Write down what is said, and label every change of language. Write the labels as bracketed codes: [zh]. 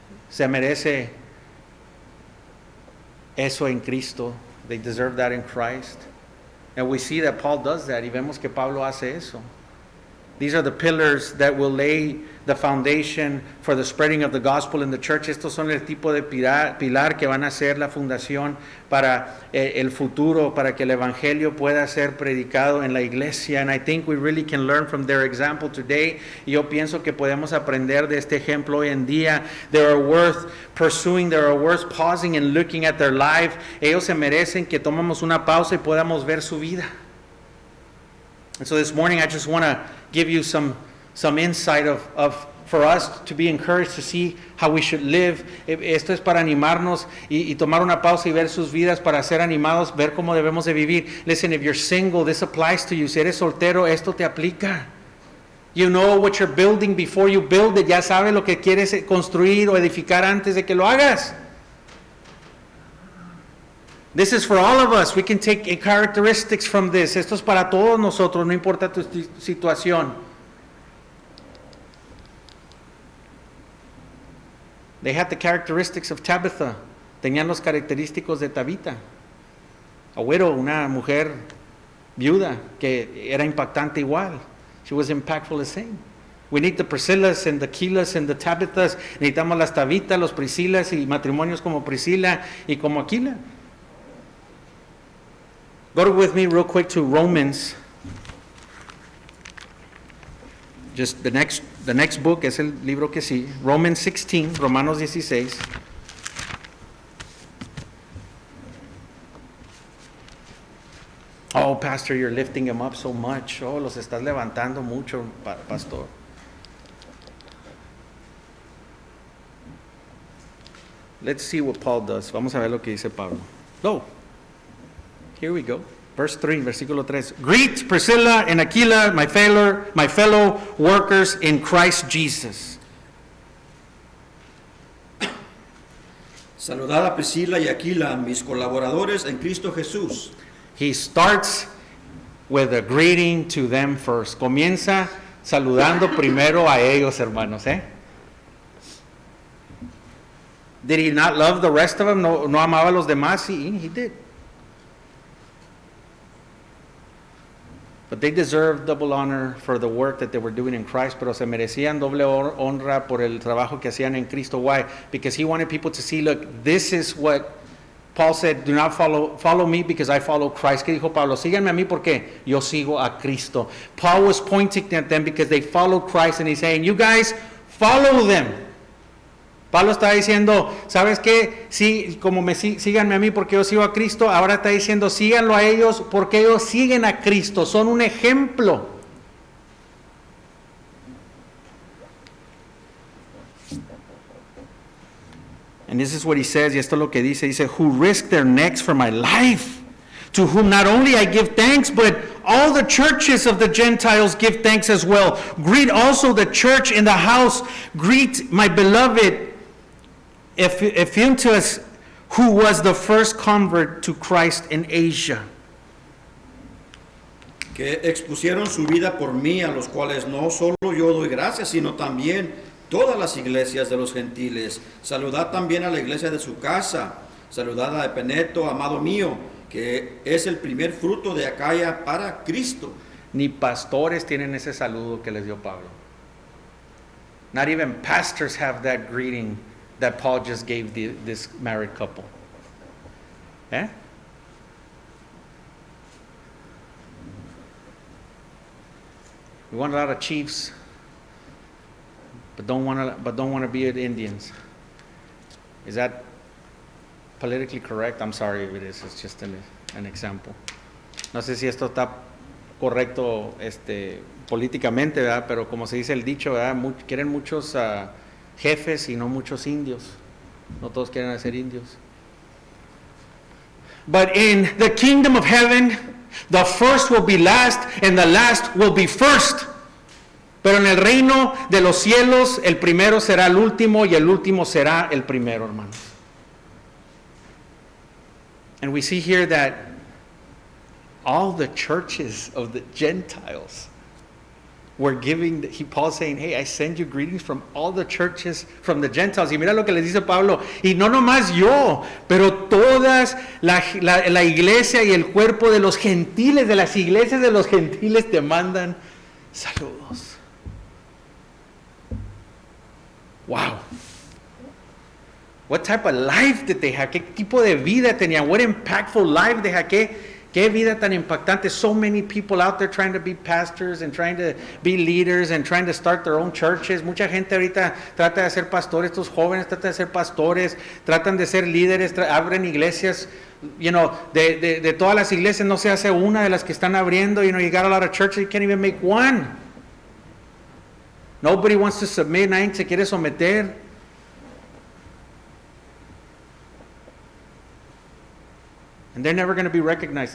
[es] Se merece eso en Cristo. [en] They deserve that in Christ. And we see that Paul does that. [es] Y vemos que Pablo hace eso. [en] These are the pillars that will lay the foundation for the spreading of the gospel in the church. [es] Estos son el tipo de pilar que van a ser la fundación para el futuro, para que el evangelio pueda ser predicado en la iglesia. [en] And I think we really can learn from their example today. [es] Y yo pienso que podemos aprender de este ejemplo hoy en día. [en] They are worth pursuing, they are worth pausing and looking at their life. [es] Ellos se merecen que tomemos una pausa y podamos ver su vida. [en] And so this morning I just want to give you some insight of for us to be encouraged to see how we should live. [es] Esto es para animarnos y tomar una pausa y ver sus vidas, para ser animados, ver cómo debemos de vivir. [en] Listen, if you're single, this applies to you. [es] Si eres soltero, esto te aplica. [en] You know what you're building before you build it. [es] Ya sabes lo que quieres construir o edificar antes de que lo hagas. [en] This is for all of us. We can take characteristics from this. [es] Esto es para todos nosotros, no importa tu situación. [en] They had the characteristics of Tabitha. [es] Tenían los característicos de Tabita. [en] A widow, [es] una mujer viuda que era impactante igual. [en] She was impactful the same. We need the Priscilas and the Aquilas and the Tabithas. [es] Necesitamos las Tabitas, los Priscilas y matrimonios como Priscila y como Aquila. [en] Go with me real quick to Romans. Just the next book [es] es el libro que sí. [en] Romans 16, Romanos 16. Oh, Pastor, you're lifting them up so much. [es] Oh, los estás levantando mucho, Pastor. [en] Let's see what Paul does. [es] Vamos a ver lo que dice Pablo. [en] Go. Here we go. Verse 3, versículo 3. Greet Priscilla and Aquila, my fellow workers in Christ Jesus. [es] Saludad a Priscila y Aquila, mis colaboradores en Cristo Jesús. [en] He starts with a greeting to them first. [es] Comienza saludando primero a ellos, hermanos, ¿eh? [en] Did he not love the rest of them? [es] No amaba a los demás? [en] He did. But they deserved double honor for the work that they were doing in Christ, [es] pero se merecían doble honra por el trabajo que hacían en Cristo. [en] Why? Because he wanted people to see, look, this is what Paul said, do not follow me because I follow Christ. [es] ¿Qué dijo Pablo? Síganme a mí porque yo sigo a Cristo. [en] Paul was pointing at them because they followed Christ, and he's saying, you guys follow them. [es] Pablo está diciendo, ¿sabes qué? Sí, como síganme a mí porque yo sigo a Cristo. Ahora está diciendo, síganlo a ellos porque ellos siguen a Cristo. Son un ejemplo. [en] And this is what he says, [es] y esto es lo que dice. [en] Dice, who risked their necks for my life, to whom not only I give thanks, but all the churches of the Gentiles give thanks as well. Greet also the church in the house. Greet my beloved Epaphroditus, who was the first convert to Christ in Asia. [es] Que expusieron su vida por mí, a los cuales no solo yo doy gracias, sino también todas las iglesias de los gentiles. Saludad también a la iglesia de su casa. Saludad a Epeneto, amado mío, que es el primer fruto de Acaya para Cristo. Ni pastores tienen ese saludo que les dio Pablo. [en] Not even pastors have that greeting that Paul just gave this married couple. Eh? We want a lot of chiefs, but don't want to be Indians. Is that politically correct? I'm sorry if it is. It's just an example. [es] No sé si esto está correcto políticamente, ¿verdad? Pero como se dice el dicho, ¿verdad? Quieren muchos jefes y no muchos indios. No todos quieren ser indios. [en] But in the kingdom of heaven, the first will be last and the last will be first. [es] Pero en el reino de los cielos, el primero será el último y el último será el primero, hermanos. [en] And we see here that all the churches of the Gentiles were giving, Paul's saying, hey, I send you greetings from all the churches, from the Gentiles. [es] Y mira lo que les dice Pablo, y no nomás yo, pero todas la iglesia y el cuerpo de los gentiles, de las iglesias de los gentiles te mandan saludos. [en] Wow. What type of life did they have? [es] ¿Qué tipo de vida tenían? [en] What impactful life they had? [es] ¿Qué vida tan impactante? [en] So many people out there trying to be pastors and trying to be leaders and trying to start their own churches. [es] Mucha gente ahorita trata de ser pastores, estos jóvenes tratan de ser pastores, tratan de ser líderes, abren iglesias. [en] You know, [es] de todas las iglesias no se hace una de las que están abriendo. [en] You know, you got a lot of churches, you can't even make one. Nobody wants to submit, [es] nadie se quiere someter. [en] And they're never going to be recognized.